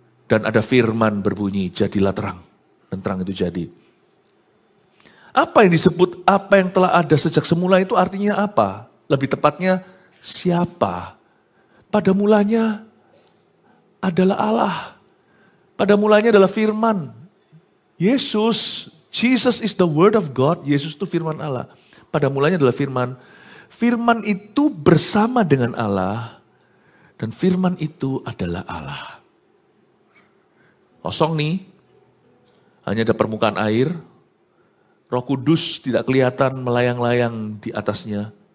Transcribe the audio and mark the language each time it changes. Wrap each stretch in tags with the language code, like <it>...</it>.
<id>Dan ada firman berbunyi, jadilah terang. Dan terang itu jadi. Apa yang disebut apa yang telah ada sejak semula itu artinya apa? Lebih tepatnya siapa? Pada mulanya adalah Allah. Pada mulanya adalah firman.</id> <en>Yesus, Jesus is the word of God.</en> <id>Yesus itu firman Allah. Pada mulanya adalah firman. Firman itu bersama dengan Allah. Dan firman itu adalah Allah. Kosong nih. Hanya ada permukaan air. Roh Kudus tidak kelihatan melayang-layang di atasnya.</id>